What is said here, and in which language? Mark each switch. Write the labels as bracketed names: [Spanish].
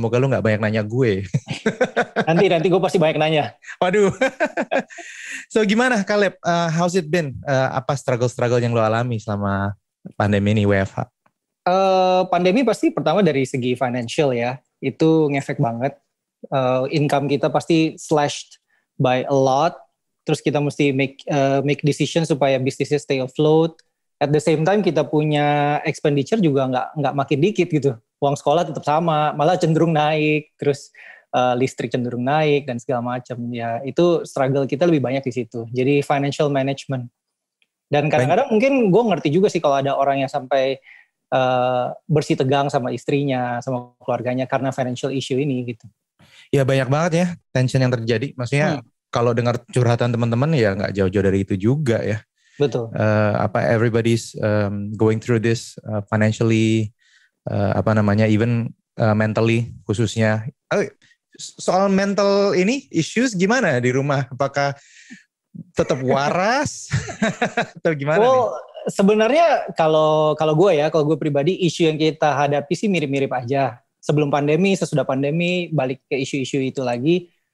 [Indonesian] Semoga lu gak banyak nanya gue. Nanti gue pasti banyak nanya. Waduh. [English] So [Indonesian] gimana [English] Caleb? How's it been? [Indonesian] Apa struggle yang lu alami selama pandemi ini WFH? Pandemi pasti pertama dari segi financial ya. Itu ngefek banget. [English] Income [Indonesian] kita pasti [English] slashed by a lot. [Indonesian] Terus kita mesti [English] make decision [Indonesian] supaya bisnisnya [English] stay afloat. At the same time [Indonesian] kita punya [English] expenditure [Indonesian] juga nggak makin dikit gitu. Uang sekolah tetap sama, malah cenderung naik. Terus listrik cenderung naik dan segala macam. Ya itu struggle kita lebih banyak di situ. Jadi [English] financial management. [Indonesian] Dan kadang-kadang mungkin gue ngerti juga sih kalau ada orang yang sampai bersih tegang sama istrinya, sama keluarganya karena [English] financial issue [Indonesian] ini gitu. Ya banyak banget ya tension yang terjadi. Maksudnya kalau dengar curhatan teman-teman ya nggak jauh-jauh dari itu juga ya. Betul. [English] Everybody's going through this financially, even mentally [Indonesian] khususnya. Soal mental ini issues gimana di rumah? Apakah tetap waras atau gimana? [English] Well, [Indonesian] sebenarnya kalau gue pribadi isu yang kita hadapi sih mirip-mirip aja. Sebelum pandemi, sesudah pandemi, balik ke isu-isu itu lagi.